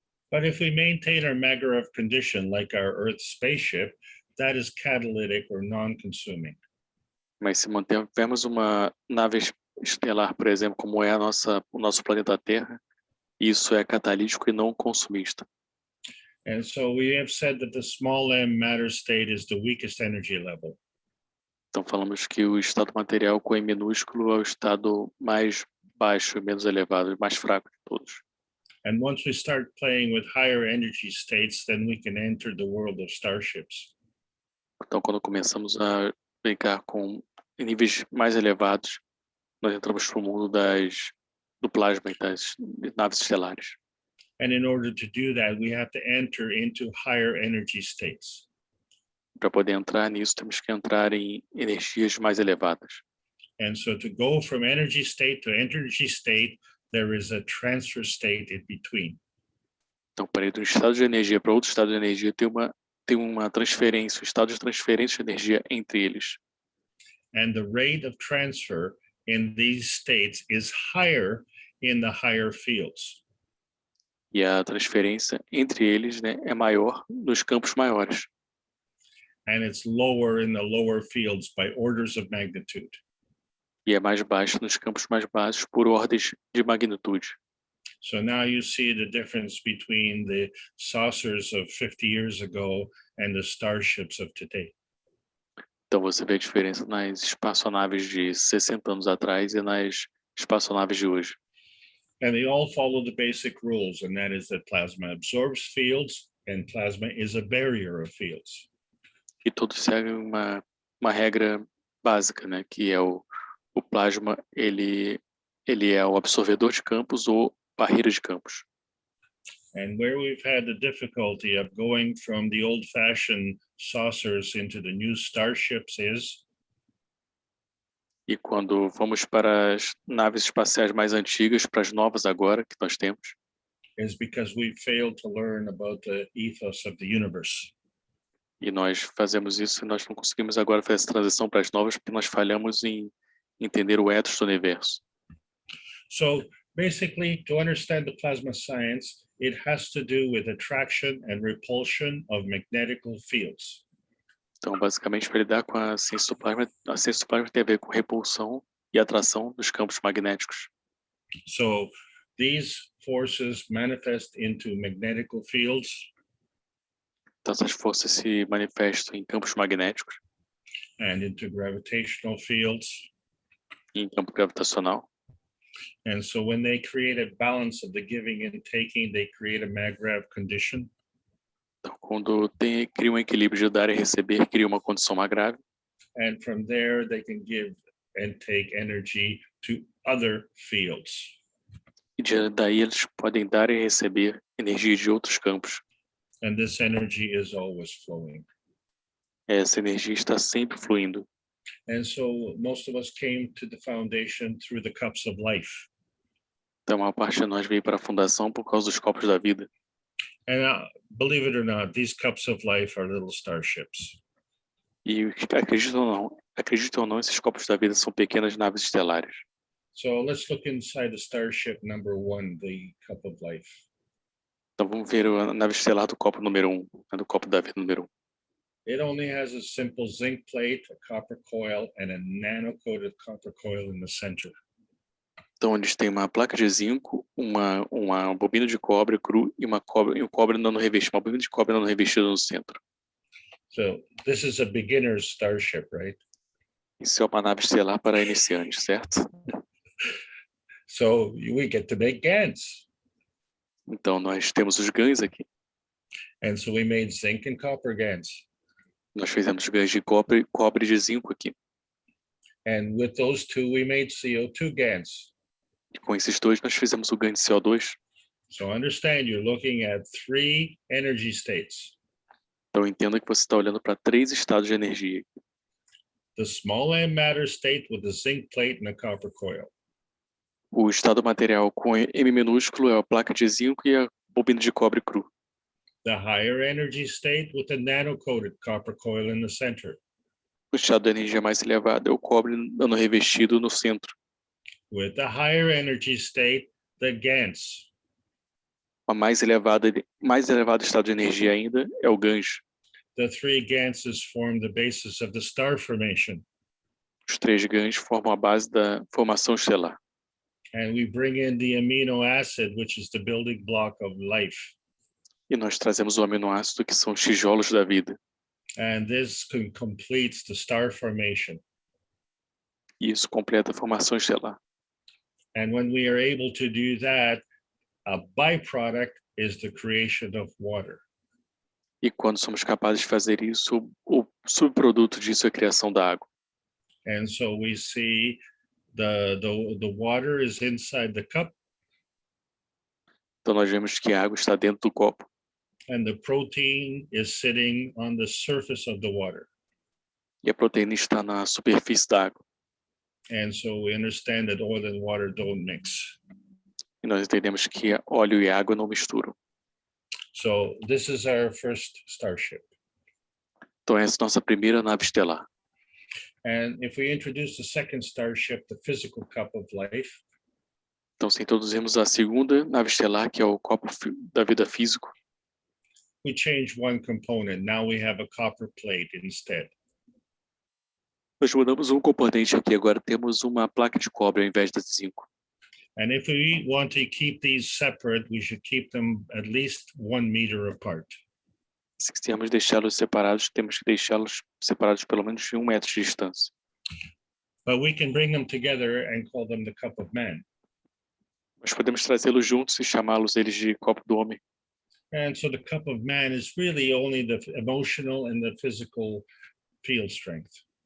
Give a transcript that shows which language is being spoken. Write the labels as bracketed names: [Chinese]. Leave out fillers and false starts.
[English] But if we maintain our Makarov condition, like our Earth spaceship, that is catalytic or non-consuming. [Portuguese] Mas se mantivermos uma nave estelar, por exemplo, como é o nosso planeta Terra, isso é catalítico e não consumista. [English] And so we have said that the small m matter state is the weakest energy level. [Portuguese] Então falamos que o estado material com M minúsculo é o estado mais baixo e menos elevado, mais fraco de todos. [English] And once we start playing with higher energy states, then we can enter the world of starships. [Portuguese] Então quando começamos a brincar com níveis mais elevados, nós entramos para o mundo do plasma e das naves estelares. [English] And in order to do that, we have to enter into higher energy states. [Portuguese] Para poder entrar nisso, temos que entrar em energias mais elevadas. [English] And so to go from energy state to energy state, there is a transfer state in between. [Portuguese] Então, para ir de um estado de energia para outro estado de energia, tem uma transferência, um estado de transferência de energia entre eles. [English] And the rate of transfer in these states is higher in the higher fields. [Portuguese] E a transferência entre eles, né, é maior nos campos maiores. [English] And it's lower in the lower fields by orders of magnitude. [Portuguese] E é mais baixo nos campos mais baixos por ordens de magnitude. [English] So now you see the difference between the saucers of 50 years ago and the starships of today. [Portuguese] Então você vê a diferença nas espaçonaves de 60 anos atrás e nas espaçonaves de hoje. [English] And they all follow the basic rules, and that is that plasma absorbs fields and plasma is a barrier of fields. [Portuguese] E todos seguem uma regra básica, né, que é o plasma, ele é o absorvedor de campos ou barreira de campos. [English] And where we've had the difficulty of going from the old-fashioned saucers into the new starships is [Portuguese] E quando vamos para as naves espaciais mais antigas, para as novas agora que nós temos, [English] because we failed to learn about the ethos of the universe. [Portuguese] e nós fazemos isso e nós não conseguimos agora fazer essa transição para as novas porque nós falhamos em entender o ethos do universo. [English] So basically, to understand the plasma science, it has to do with attraction and repulsion of magnetical fields. [Portuguese] Então, basicamente, para lidar com a ciência do plasma tem a ver com repulsão e atração dos campos magnéticos. [English] So these forces manifest into magnetical fields. [Portuguese] Então, essas forças se manifestam em campos magnéticos [English] And into gravitational fields. [Portuguese] e em campo gravitacional. [English] And so when they create a balance of the giving and taking, they create a Magrav condition. [Portuguese] Então, quando cria um equilíbrio de dar e receber, cria uma condição agrável. [English] And from there, they can give and take energy to other fields. [Portuguese] E daí eles podem dar e receber energia de outros campos. [English] And this energy is always flowing. [Portuguese] Essa energia está sempre fluindo. [English] And so most of us came to the foundation through the cups of life. [Portuguese] Então, a parte de nós veio para a fundação por causa dos copos da vida. [English] And believe it or not, these cups of life are little starships. [Portuguese] E acreditam ou não, esses copos da vida são pequenas naves estelares. [English] So let's look inside the starship number 1, the cup of life. [Portuguese] Então vamos ver a nave estelar do copo número 1, do copo da vida número 1. [English] It only has a simple zinc plate, a copper coil, and a nano-coated copper coil in the center. [Portuguese] Então eles têm uma placa de zinco, uma bobina de cobre cru e um cobre nano revestido, uma bobina de cobre nano revestida no centro. [English] So this is a beginner's starship, right? [Portuguese] Isso é uma nave estelar para iniciantes, certo? [English] So we get to make GANs. [Portuguese] Então nós temos os GANs aqui. [English] And so we made zinc and copper GANs. [Portuguese] Nós fizemos GANs de cobre e de zinco aqui. [English] And with those two, we made CO2 GANs. [Portuguese] E com esses dois nós fizemos o GAN de CO2. [English] So understand, you're looking at 3 energy states. [Portuguese] Então entenda que você está olhando para 3 estados de energia. [English] The small M matter state with the zinc plate and a copper coil. [Portuguese] O estado material com M minúsculo é a placa de zinco e a bobina de cobre cru. [English] The higher energy state with the nano-coated copper coil in the center. [Portuguese] O estado de energia mais elevado é o cobre nano revestido no centro. [English] With the higher energy state, the GANs. [Portuguese] A mais elevado estado de energia ainda é o GANs. [English] The 3 GANSes form the basis of the star formation. [Portuguese] Os 3 GANs formam a base da formação estelar. [English] And we bring in the amino acid, which is the building block of life. [Portuguese] E nós trazemos o aminoácido, que são os tijolos da vida. [English] And this completes the star formation. [Portuguese] E isso completa a formação estelar. [English] And when we are able to do that, a byproduct is the creation of water. [Portuguese] E quando somos capazes de fazer isso, o subproduto disso é a criação da água. [English] And so we see the water is inside the cup. [Portuguese] Então nós vemos que a água está dentro do copo. [English] And the protein is sitting on the surface of the water. [Portuguese] E a proteína está na superfície da água. [English] And so we understand that oil and water don't mix. [Portuguese] E nós entendemos que óleo e água não misturam. [English] So this is our first starship. [Portuguese] Então essa é a nossa primeira nave estelar. [English] And if we introduce the second starship, the physical cup of life, [Portuguese] Então se introduzimos a segunda nave estelar, que é o copo da vida físico, [English] we change one component. Now we have a copper plate instead. [Portuguese] nós mudamos um componente aqui. Agora temos uma placa de cobre ao invés da de zinco. [English] And if we want to keep these separate, we should keep them at least 1 meter apart. [Portuguese] Se quisermos deixá-los separados, temos que deixá-los separados pelo menos de 1 metro de distância. [English] But we can bring them together and call them the cup of man. [Portuguese] Mas podemos trazê-los juntos e chamá-los eles de copo do homem. [English] And so the cup of man is really only the emotional and the physical field strength.